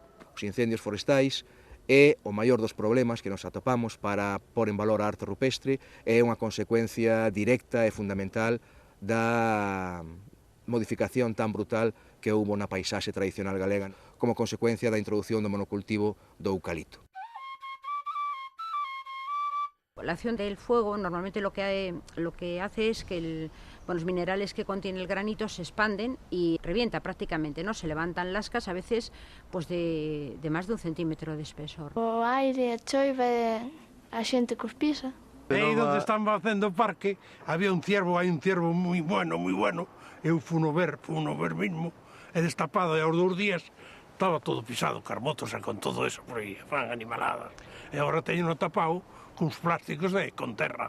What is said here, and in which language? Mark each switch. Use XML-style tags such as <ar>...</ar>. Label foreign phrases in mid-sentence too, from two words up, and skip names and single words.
<gl>Os incendios forestais é o maior dos problemas que nos atopamos para pôr en valor a arte rupestre, é unha consecuencia directa e fundamental da modificación tan brutal que houbo na paisaxe tradicional galega como consecuencia da introducción do monocultivo do eucalipto.</gl> <es>La acción del fuego normalmente lo que hace es que los minerales que contiene el granito se expanden y revienta prácticamente, ¿no? Se levantan lascas a veces pues de más de 1 centímetro de espesor.</es> <gl>O aire, a choiva, a xente cos pisa. Aí onde están facendo o parque había un ciervo, hai un ciervo moi bueno, eu funo ver mismo, e destapado, e aos 2 días estaba todo pisado, carmotos e con</gl> <es>todo eso</es> <gl>por aí, fan animaladas. E agora teño tapado cuns plásticos con terra.</gl>